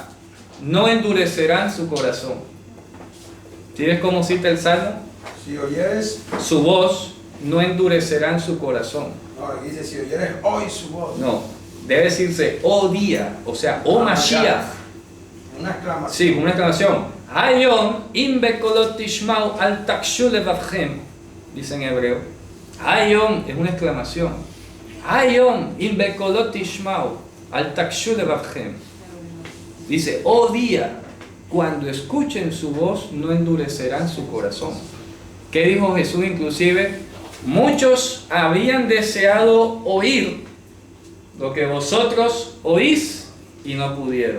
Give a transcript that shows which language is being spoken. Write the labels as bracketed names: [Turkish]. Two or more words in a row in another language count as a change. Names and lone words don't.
[Spanish] No endurecerán su corazón. ¿Sí ves cómo cita el Salmo? Si oyeres, Su voz, no endurecerán su corazón. no, dice, si oyeres hoy su voz. No, debe decirse, oh día, o sea, oh Mashiach. Una exclamación. Sí, con una exclamación. [Hebrew] היום אם בקולות תשמעו אל תקשו לבבכם. [Spanish] Dice en hebreo. Hayom es una exclamación. [Hebrew] היום אם בקולות תשמעו אל תקשו לבבכם. [Spanish] Dice, oh día, cuando escuchen su voz, no endurecerán su corazón. ¿Qué dijo Jesús inclusive? Muchos habían deseado oír lo que vosotros oís y no pudieron.